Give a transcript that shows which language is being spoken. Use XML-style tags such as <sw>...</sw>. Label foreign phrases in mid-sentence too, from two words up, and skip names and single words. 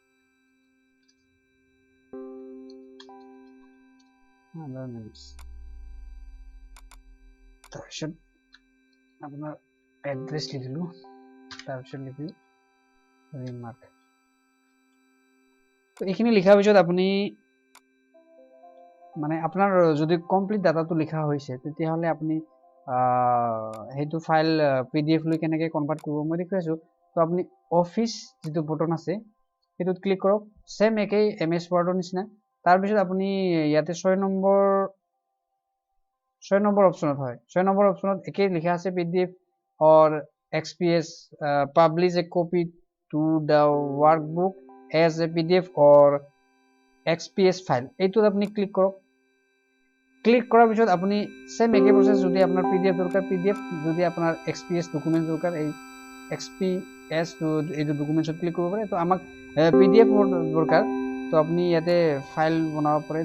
<en>other names,</en> <as>তাৰপিছত আপোনাৰ এড্ৰেছ লিখিলোঁ, তাৰপিছত লিখিলোঁ ৰিমাৰ্ক। তো এইখিনি লিখাৰ পিছত আপুনি মানে আপোনাৰ যদি কমপ্লিট ডাটাটো লিখা হৈছে তেতিয়াহ'লে আপুনি সেইটো ফাইল PDF লৈ কেনেকৈ কনভাৰ্ট কৰিব মই দেখুৱাই আছোঁ। তো আপুনি অফিচ যিটো বটন আছে সেইটোত ক্লিক কৰক, ছেম একেই MS ৱৰ্ডৰ নিচিনা। তাৰপিছত আপুনি ইয়াতে 6 নম্বৰ অপশ্যনত হয়, 6 নম্বৰ অপশ্যনত একেই লিখা আছে</as> <en>PDF or XPS publish a copy to the workbook as a PDF or XPS</en> <as>ফাইল, এইটোত আপুনি ক্লিক কৰক। ক্লিক কৰাৰ পিছত আপুনি ছেম একে প্ৰচেছ, যদি আপোনাৰ PDF দৰকাৰ PDF, যদি আপোনাৰ XPS ডকুমেণ্ট দৰকাৰ এই XPS এইটো ডকুমেণ্টছত ক্লিক কৰিব পাৰে। তো আমাক PDF দৰকাৰ, তো আপুনি ইয়াতে ফাইল বনাব পাৰে।</as>